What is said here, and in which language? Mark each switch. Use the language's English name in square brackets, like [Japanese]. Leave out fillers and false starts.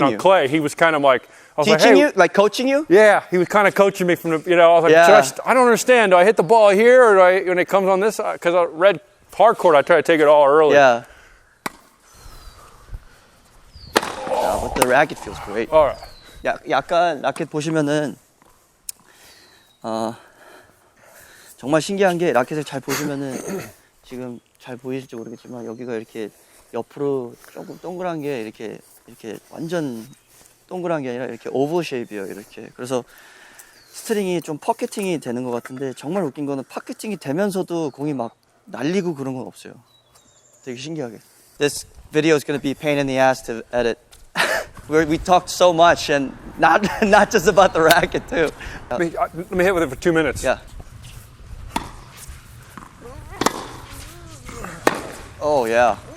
[English] you? On clay. He was kind of like, teaching you, like coaching you? Yeah, he was kind of coaching me from the, I was like, I don't understand. Do I hit the ball here or when it comes on this side? Because I read hardcourt, I try to take it all early. Yeah. But the racket feels great. All right. [Korean] 약간 라켓 보시면은 정말 신기한 게 라켓을 잘 보시면은 지금 잘 보이실지 모르겠지만 여기가 이렇게 옆으로 조금 동그란 게 이렇게 완전 동그란 게 아니라 이렇게 오버 쉐입이에요. 이렇게. 그래서 스트링이 좀 퍼켓팅이 되는 것 같은데 정말 웃긴 거는 퍼켓팅이 되면서도 공이 막 날리고 그런 건 없어요. 되게 신기하게. [English] This video is going to be pain in the ass to edit. We talked so much and not just about the racket too. Let me hit with it for 2 minutes. Yeah. Oh yeah.